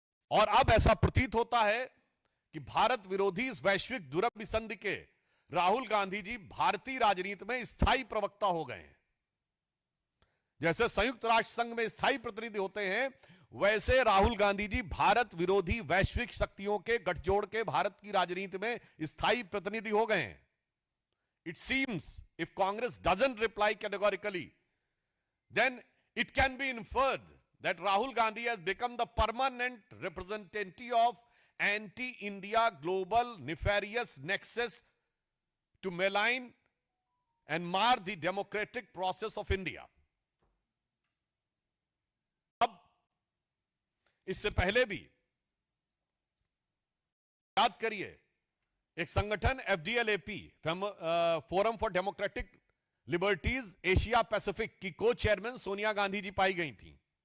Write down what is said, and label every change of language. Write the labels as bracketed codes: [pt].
[hi] और अब ऐसा प्रतीत होता है कि भारत विरोधी इस वैश्विक दुरभिसंधि के राहुल गांधी जी भारतीय राजनीति में स्थायी प्रवक्ता हो गए हैं। जैसे संयुक्त राष्ट्र संघ में स्थायी प्रतिनिधि होते हैं, वैसे राहुल गांधी जी भारत विरोधी वैश्विक शक्तियों के गठजोड़ के भारत की राजनीति में स्थायी प्रतिनिधि हो गए हैं। [en] It seems if Congress doesn't reply categorically, then it can be inferred that Rahul Gandhi has become the permanent representative of anti-India global nefarious nexus to malign and mar the democratic process of India. [hi] अब इससे पहले भी याद करिए, एक संगठन FDLAP forum for democratic liberties Asia Pacific की को चेयरमैन सोनिया गांधी जी पाई गई थी।